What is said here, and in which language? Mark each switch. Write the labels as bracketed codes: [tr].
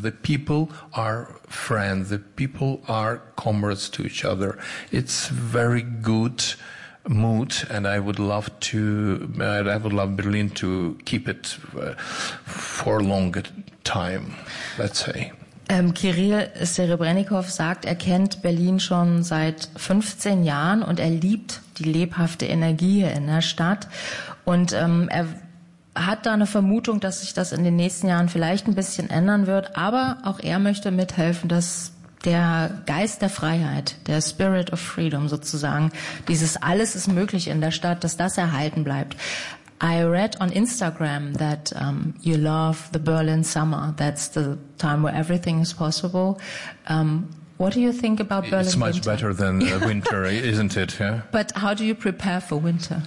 [en] The people are friends. The people are comrades to each other. It's very good mood, and I would love Berlin to keep it for a longer time, let's say. [de] Kirill Serebrennikov sagt, er kennt Berlin schon seit 15 Jahren und er liebt die lebhafte Energie hier in der Stadt. Und er hat da eine Vermutung, dass sich das in den nächsten Jahren vielleicht ein bisschen ändern wird. Aber auch er möchte mithelfen, dass der Geist der Freiheit, der [en] Spirit of Freedom [de] sozusagen, dieses alles ist möglich in der Stadt, dass das erhalten bleibt. [en] I read on Instagram that you love the Berlin summer. That's the time where everything is possible. What do you think about Berlin winter? It's much better than winter, isn't it? Yeah? But how do you prepare for winter?